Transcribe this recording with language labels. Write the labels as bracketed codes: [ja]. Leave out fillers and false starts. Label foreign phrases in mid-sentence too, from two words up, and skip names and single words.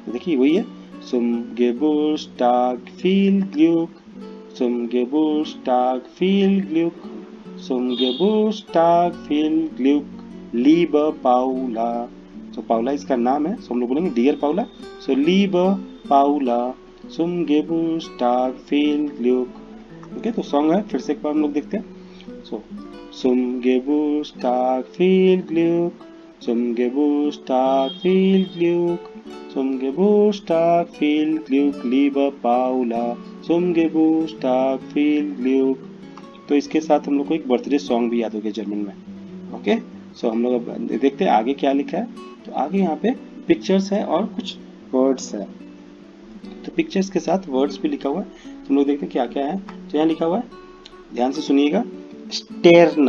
[hi] तो देखिए वही है, [de] zum Geburtstag viel Glück, zum Geburtstag viel Glück, zum Geburtstag viel Glück, liebe Paula। [hi] तो पाउला इसका नाम है, सो हम लोग बोलेंगे डियर पाउला। [de] सो liebe पाउला zum Geburtstag viel Glück। [hi] ओके, तो सॉन्ग है, फिर से एक बार हम लोग देखते हैं। [de] सो zum Geburtstag viel Glück, zum Geburtstag viel Glück, zum Geburtstag viel Glück, lieber Paula, zum Geburtstag viel Glück। [hi] तो इसके साथ हम लोग को एक [en] birthday song [hi] भी याद हो गया जर्मन में। ओके, सो हम लोग अब देखते हैं आगे क्या लिखा है। तो आगे यहाँ पे पिक्चर्स है और कुछ वर्ड्स है। तो पिक्चर्स के साथ वर्ड्स भी लिखा हुआ है, तो हम लोग देखते हैं क्या क्या है। तो यहाँ लिखा हुआ है, ध्यान से सुनिएगा, स्टेर्न।